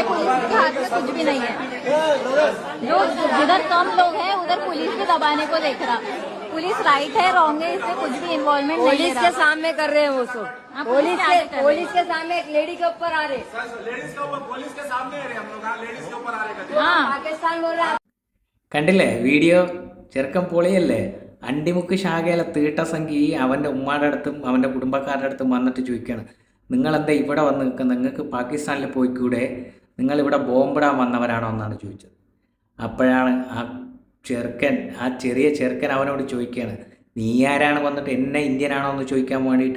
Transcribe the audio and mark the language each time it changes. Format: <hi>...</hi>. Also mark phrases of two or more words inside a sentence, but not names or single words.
<hi>पुलिस के हाथ में कुछ भी नहीं है। जो जिधर कम लोग हैं उधर पुलिस भी दबाने को देख रहा। पुलिस राइट है रॉन्ग है इससे कुछ भी इन्वॉल्वमेंट नहीं पुलिस के सामने कर रहे हैं वो सब पुलिस के सामने एक लेडी के ऊपर आ रहे लेडीज के ऊपर पुलिस के सामने आ रहे हम लोग लेडीज के ऊपर आ रहे हाँ पाकिस्तान बोल रहा</hi> <ml>കണ്ടില്ലേ വീഡിയോ? ചെറുക്കൻ പൊളിയല്ലേ? അണ്ടിമുക്ക് ശാഖയിലെ തീട്ടസംഖ്യ അവൻ്റെ ഉമ്മാടെ അടുത്തും അവൻ്റെ കുടുംബക്കാരുടെ അടുത്തും വന്നിട്ട് ചോദിക്കുകയാണ്, നിങ്ങളെന്താ ഇവിടെ വന്ന് നിൽക്കുന്നത്? നിങ്ങൾക്ക് പാകിസ്ഥാനിൽ പോയിക്കൂടെ? നിങ്ങളിവിടെ ബോംബിടാൻ വന്നവരാണോ എന്നാണ് ചോദിച്ചത്. അപ്പോഴാണ് ആ ചെറിയ ചെറുക്കൻ അവനോട് ചോദിക്കുകയാണ്, നീ ആരാണ് വന്നിട്ട് എന്നെ ഇന്ത്യനാണോ എന്ന് ചോദിക്കാൻ വേണ്ടിയിട്ട്?</ml>